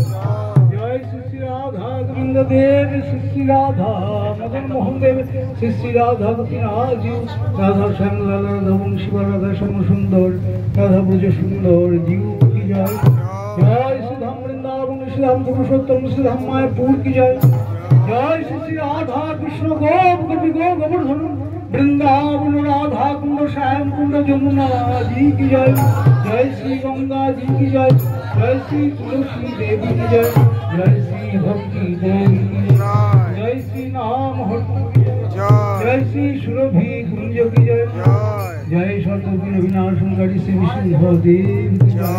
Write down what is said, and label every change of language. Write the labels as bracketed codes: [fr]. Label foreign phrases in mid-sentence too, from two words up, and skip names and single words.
[bn] জয় শ্রী শ্রী রাধা গোবিন্দ দেব শ্রী শ্রী রাধা মদন মোহন দেব শ্রী শ্রী রাধা গোপীনাথ রাধা শ্যামলা রাধা বংশীবা রাধা শ্যাম সুন্দর রাধা ব্রজ সুন্দর জীব কি জয়। জয় শ্রীধাম বৃন্দাবন শ্রীধাম পুরুষোত্তম শ্রীধাম মায়াপুর কি জয়। জয় শ্রী শ্রী রাধা কৃষ্ণ গোপ গোপী গো গোবর্ধন বৃন্দাবন রাধা কুंड श्याम कुंड যমুনা [hi] जी की जय। जय श्री गंगा जी की जय। जय श्री तुलसी देवी की जय। जय श्री भक्ति देवी की जय। जय श्री नाम हरि की जय। जय श्री सुरभि कुंज की जय। जय शतुर्विघ्न विनाशनकारी श्री विष्णु देव की जय।